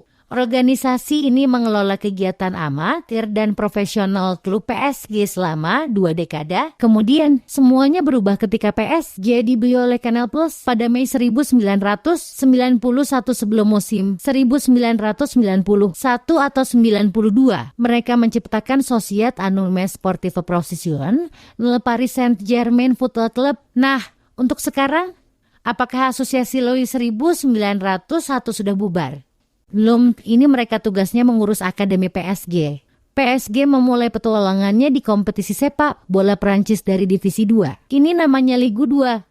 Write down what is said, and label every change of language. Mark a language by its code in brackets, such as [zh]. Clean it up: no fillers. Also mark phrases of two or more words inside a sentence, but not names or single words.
[id] Organisasi ini mengelola kegiatan amatir dan profesional klub PSG selama 2 dekade. Kemudian semuanya berubah ketika PSG dibeli oleh Canal Plus pada Mei 1991 sebelum musim 1991 atau 92. Mereka menciptakan Société Anonyme Sportive Professionnelle Le Paris Saint-Germain Football Club. Nah, untuk sekarang, apakah Asosiasi Lois 1901 sudah bubar? Belum, ini mereka tugasnya mengurus akademi PSG. PSG memulai petualangannya di kompetisi sepak bola Prancis dari Divisi 2. Kini namanya Ligue 2.